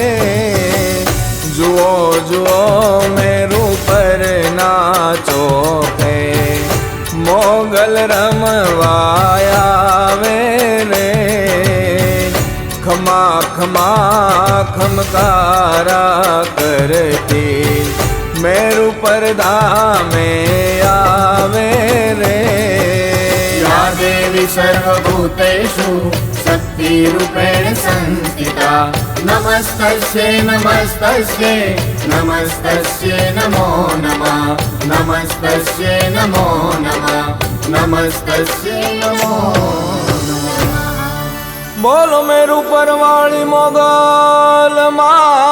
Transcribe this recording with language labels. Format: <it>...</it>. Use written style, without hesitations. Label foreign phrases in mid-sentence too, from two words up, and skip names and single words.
<gu>જુઓ જુઓ મેરુ પર નાચો કે મોગલ રમવાયા રે ખમા ખમા ખમકારા કરતી મેરુ પરદા में આવે રે</gu> <sa>या देवी सर्वभूतेषु शक्तिरूपेण संस्थिता नमस्तस्यै नमस्तस्यै नमस्तस्यै नमो नमः नमस्तस्यै नमो नमः नमस्तस्यै नमो</sa> <gu>બોલો મેરુ પરવાળી મોગલ માં</gu>